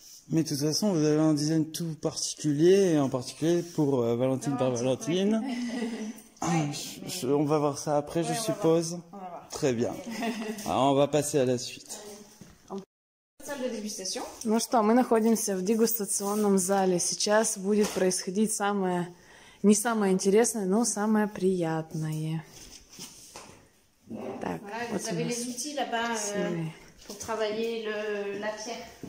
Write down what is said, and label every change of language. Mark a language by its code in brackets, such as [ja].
[fr] Mais de toute façon, vous avez un design tout particulier, et en particulier pour Valentine par Valentine. Ouais. On va voir ça après, je suppose. On va voir. Très bien. Alors, on va passer à la suite. Salle de dégustation. [ru] Ну что, мы находимся в дегустационном зале. Сейчас будет происходить не самое интересное, но самое приятное. Так, [fr] Voilà, [ru] вот [fr] vous avez les outils là-bas pour travailler la pierre.